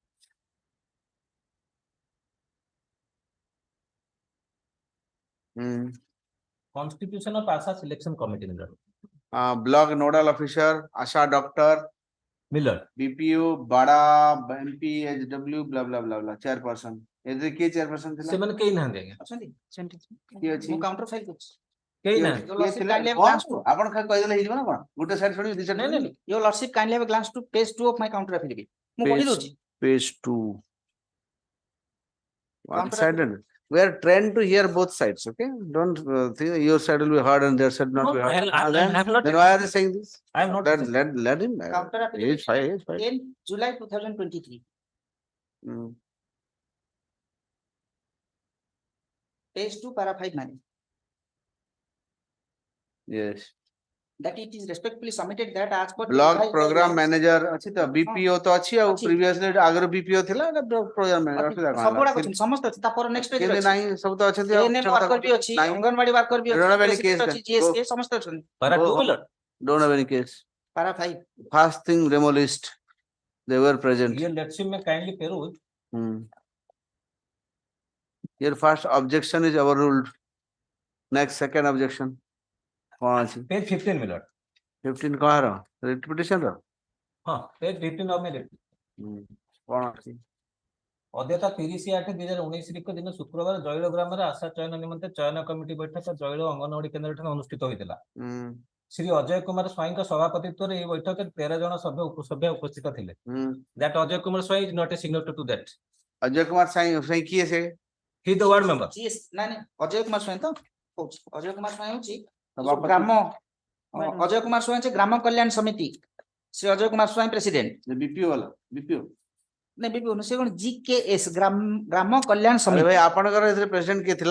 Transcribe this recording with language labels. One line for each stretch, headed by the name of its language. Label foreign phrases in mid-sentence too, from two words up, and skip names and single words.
English: Constitution of ASA selection committee, my lord. Block nodal officer, ASHA doctor, Miller. BPU, Bada, MP, HW, blah blah blah blah. Chairperson.
Odia: ଏଥିରେ କିଏ chairperson ଥିଲା? ସେମାନେ କେହି ନାହାନ୍ତି ଆଜ୍ଞା। ଅଛନ୍ତି କିଏ ଅଛି? ମୁଁ କାଉଣ୍ଟର ଫାଇଲ କରୁଛି। କେହି କିଏ ନାହାନ୍ତି। ଥିଲା? କଣ? ଆପଣ ଖାଲି କହିଦେଲେ ହେଇଯିବ ନା କଣ? ଗୋଟେ ସାଇଡ୍ ଶୁଣିବି ଦି ସାଇଡ୍ ନାଇଁ ନାଇଁ
English: your lordship kindly have a glance to page 2 of my counter affidavit.
Odia: ମୁଁ ପଢି ଦଉଛି।
English: Page 2. One Counter sided. We are trained to hear both sides, okay? Don't think your side will be heard and their side not No, be heard. I have not- Then why are they saying this? I have not. Let him. Counter He affidavit is fine, he is fine. 10 July 2023. Page 2 para 5 9. Yes. That it is respectfully submitted that as per the Block revised program guidelines-
Odia: manager ଅଛି ତ BPO ତ ଅଛି ଆଉ ଅଛି। previously ଆଗରୁ BPO ଥିଲା ନା
English: program manager
Odia: ଅଛି, ଅସୁବିଧା କଣ ସବୁଗୁଡାକ ହେଲା? ଅଛନ୍ତି, ସମସ୍ତେ ଅଛି ତାପରେ
English: next page
Odia: ରେ କେମିତି ଅଛି। ନାହିଁ ସବୁ ତ ଅଛନ୍ତି ଆଉ ANM ମିଛ କଥା worker ବି କହୁଛ। ଅଛି, ନାହିଁ। ଅଙ୍ଗନବାଡି worker ବି
English: You don't have
Odia: ଅଛି,
English: any case president then.
Odia: ଅଛି, GSK
English: Go.
Odia: ସମସ୍ତେ ଅଛନ୍ତି।
English: Para Go. 2, my lord. Don't have any case. Para 5. First thing demolished. They were present. Your Lordship may kindly peruse. Your first objection is overruled. Next, second objection.
Odia: କଣ ଅଛି?
English: Page 15, my lord.
Odia: 15 କାହାର? Repetition ର? ହଁ,
English: page 15 of my report.
Odia: କଣ ଅଛି? ଅଧ୍ୟତା 30/8/2019 ଦିନ ଶୁକ୍ରବାର ଜୈଳ ଗ୍ରାମରେ ଆଶା ଚୟନ ନିମନ୍ତେ ଚୟନ କମିଟି ବୈଠକ ଜୈଳ ଅଙ୍ଗନବାଡି କେନ୍ଦ୍ରଠାରେ ଅନୁଷ୍ଠିତ ହୋଇଥିଲା। ଶ୍ରୀ ଅଜୟ କୁମାର ସ୍ୱାଇଁଙ୍କ ସଭାପତିତ୍ୱରେ ଏହି ବୈଠକରେ 13 ଜଣ ସଭ୍ୟ ଉପସ୍ଥିତ ଥିଲେ।
English: That ଅଜୟ କୁମାର ସ୍ୱାଇଁ is not a signatory to that.
Odia: ଅଜୟ କୁମାର ସ୍ୱାଇଁ କିଏ ସେ?
English: He is the ward member.
Odia: ନାଇଁ ଅଜୟ କୁମାର ସ୍ୱାଇଁ ତ କହୁଛି। ଅଜୟ କୁମାର ସ୍ୱାଇଁ ହଉଛି ସଭାପତି। ଗ୍ରାମ ଅଜୟ କୁମାର ସ୍ୱାଇଁ ହଉଛି ଗ୍ରାମ କଲ୍ୟାଣ ସମିତି। ଶ୍ରୀ ଅଜୟ କୁମାର ସ୍ୱାଇଁ ପ୍ରେସିଡେଣ୍ଟ। BPO ବାଲା BPO ନାଇଁ BPO ନୁହଁ, ସେ କଣ GKS ଗ୍ରାମ କଲ୍ୟାଣ ଆରେ ସମିତି। ଭାଇ ଆପଣଙ୍କର ଏଥିରେ ପ୍ରେସିଡେଣ୍ଟ କିଏ ଥିଲା?